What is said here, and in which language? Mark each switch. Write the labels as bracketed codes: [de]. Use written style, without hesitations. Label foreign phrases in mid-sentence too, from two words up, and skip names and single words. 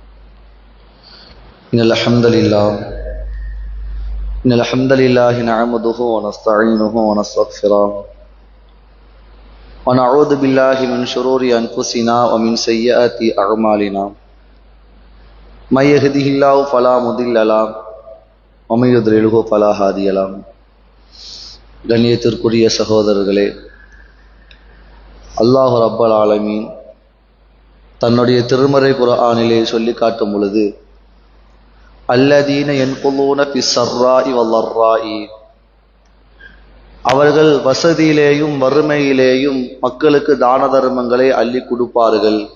[ar] إن الحمد لله نعمده ونستعينه ونستغفره ونعوذ بالله من شرور أنفسنا ومن سيئات أعمالنا من يهده الله فلا مضل له ومن يضلله فلا هادي له. [ta] கண்ணியத்திற்குரிய சகோதரர்களே, அல்லாஹ் [ar] رب العالمين [ta] தன்னுடைய திருமறை குர்ஆனிலே சொல்லி காட்டும் பொழுது, [ar] الذين ينفقون في السراء والضراء, [ta] அவர்கள் வசதியிலேயும் வறுமையிலேயும் மக்களுக்கு தான தர்மங்களை அள்ளி கொடுப்பார்கள்.